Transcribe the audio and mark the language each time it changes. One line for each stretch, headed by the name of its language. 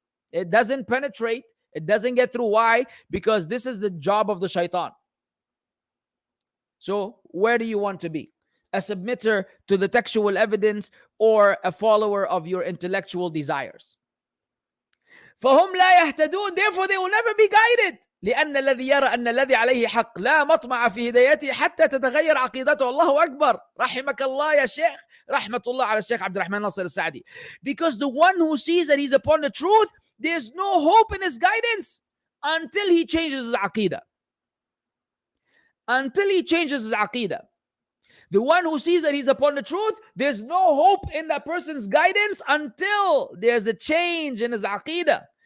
English: It doesn't penetrate. It doesn't get through. Why? Because this is the job of the shaitan. So where do you want to be? A submitter to the textual evidence or a follower of your intellectual desires?
Arabic: فهم لا يهتدون,
English: therefore they will never be guided.
Arabic: لأن الذي يرى أن الذي عليه حق لا مطمع في هدايته حتى تتغير عقيدته. الله أكبر, رحمك الله يا شيخ, رحمة الله على الشيخ عبد الرحمن ناصر السعدي.
English: Because the one who sees that he's upon the truth, there's no hope in his guidance until he changes his aqidah. Until he changes his aqidah. The one who sees that he's upon the truth, there's no hope in that person's guidance until there's a change in his aqidah.